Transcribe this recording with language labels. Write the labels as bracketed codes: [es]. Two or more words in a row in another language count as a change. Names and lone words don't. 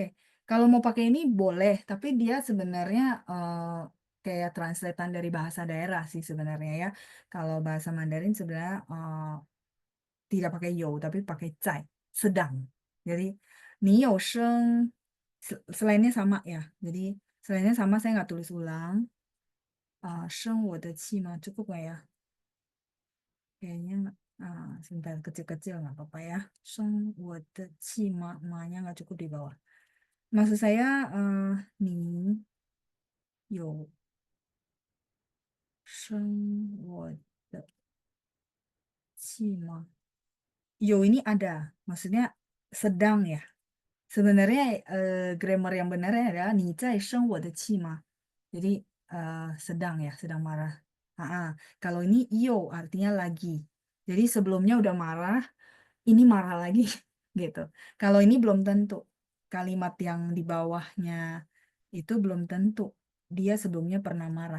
[id] Kalau mau pakai ini boleh, tapi dia sebenarnya kayak translatean dari bahasa daerah sih sebenarnya ya. Kalau bahasa Mandarin sebenarnya tidak pakai yo, tapi pakai zai, sedang. Jadi, [zh] 你有生 [id] selainnya sama ya. Jadi, selainnya sama saya nggak tulis ulang. [zh] 生我的气吗? [id] Cukup nggak ya? Kayaknya sebentar kecil-kecil nggak apa-apa ya. [zh] 生我的气吗? [id] Ma-nya nggak cukup di bawah. Maksud saya, [zh] 你有生我的气吗? [id] Yo ini ada, maksudnya sedang ya. Sebenarnya grammar yang benarnya adalah [zh] 你在生我的气吗? [id] Jadi sedang ya, sedang marah. Ah, kalau ini yo artinya lagi. Jadi sebelumnya udah marah, ini marah lagi gitu. Kalau ini belum tentu. Kalimat yang di bawahnya itu belum tentu. Dia sebelumnya pernah marah.